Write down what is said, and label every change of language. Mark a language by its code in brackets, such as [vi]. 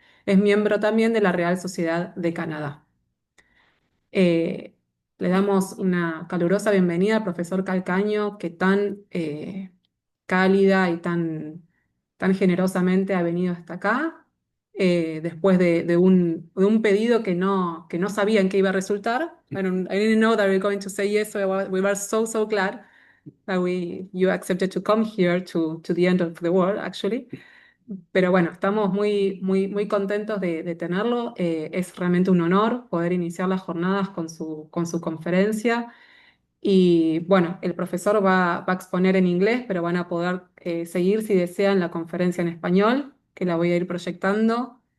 [es] Es miembro también de la Real Sociedad de Canadá. Eh, Le damos una calurosa bienvenida al profesor Calcaño, que tan cálida y tan generosamente ha venido hasta acá, después de un pedido que no sabía en qué iba a resultar. [en] I didn't know that we were going to say yes, so we were so glad that you accepted to come here to the end of the world, actually. [es] Pero bueno, estamos muy contentos de tenerlo. Es realmente un honor poder iniciar las jornadas con su conferencia. Y bueno, el profesor va a exponer en inglés, pero van a poder seguir si desean la conferencia en español, que la voy a ir proyectando.